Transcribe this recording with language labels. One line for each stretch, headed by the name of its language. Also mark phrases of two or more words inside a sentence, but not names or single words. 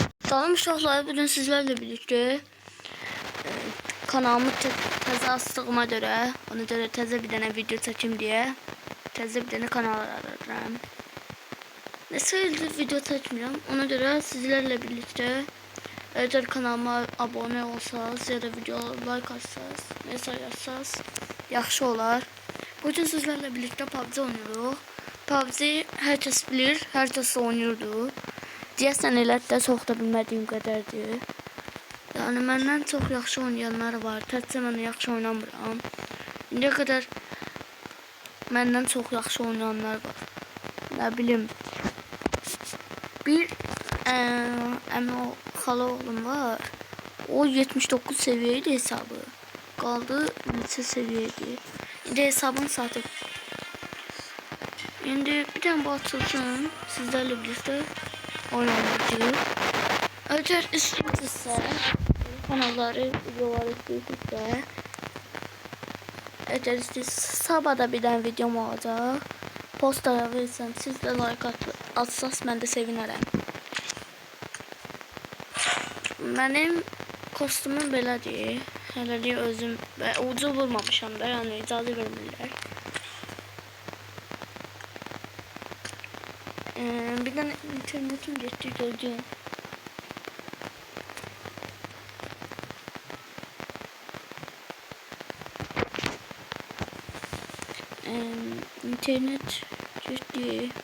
Azerbaijani: Salam uşaqlar, bugün sizlerle birlikte kanalımı təzə açdığıma görə, ona görə təzə bir dənə video çəkim deyə təzə bir dənə kanal aradım. Nəsə ildir video çəkmirəm, ona görə sizlərlə birlikte
Turkish: eğer kanalıma abone olsanız ya da videoya like atsanız,
Azerbaijani: mesaj atsanız yaxşı olar.
Turkish: Bugün sizlərlə birlikte PUBG oynuyoruz.
Azerbaijani: PUBG hər kəs bilir, hər kəs oynayırdı. Deyəsən elə də çox da bilmədiyim qədərdir. Yəni məndən çox yaxşı oynayanlar var. Təkcə mən yaxşı oynamıram. İndiyə qədər məndən çox yaxşı oynayanlar var. Nə bilim. Bir əmi o xala oğlum var. O 79 seviyeydi hesabı. Qaldı neçə seviyeydi. İndi hesabını satıb.
Turkish: İndi bir tane bu açılsın. Sizlerle birlikte oynayacağız. Eğer istiyorsanız kanalları, videoları istiyorsanız eğer istiyorsanız sabahda bir tane videom olacak. Postlara verirsem siz de like atsanız ben de sevinirim. Benim kostümüm belədir.
Azerbaijani: Hələ də özüm ucu vurmamışam da, yəni icazə vermirlər.
Turkish: Bir tane internetim geçti gördüm. İnternet geçti.